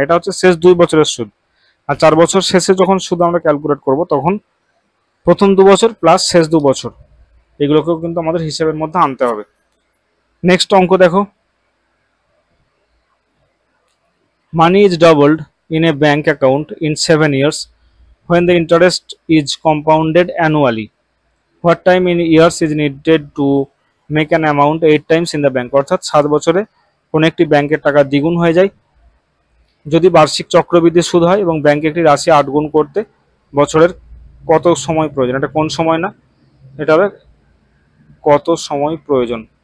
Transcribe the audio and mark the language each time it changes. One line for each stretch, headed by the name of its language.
Bangla: এটা হচ্ছে শেষ 2 বছরের সুদ। আর 4 বছর শেষে যখন সুদ আমরা ক্যালকুলেট করব তখন প্রথম 2 বছর প্লাস শেষ 2 বছর এগুলোকেও কিন্তু আমাদের হিসাবের মধ্যে আনতে হবে। নেক্সট অঙ্ক দেখো,
English: Money is doubled in a bank account in 7 years when the interest is compounded annually. What time in years is needed to make an amount 8 times in the bank?
Bangla: অর্থাৎ 7 বছরে কোন একটি ব্যাংকের টাকা দ্বিগুণ হয়ে যায় যদি বার্ষিক চক্রবৃদ্ধি সুদ হয় এবং ব্যাংকে একটি রাশি 8 গুণ করতে বছরের কত সময় প্রয়োজন? এটা কোন সময় না, এটা হবে কত সময় প্রয়োজন।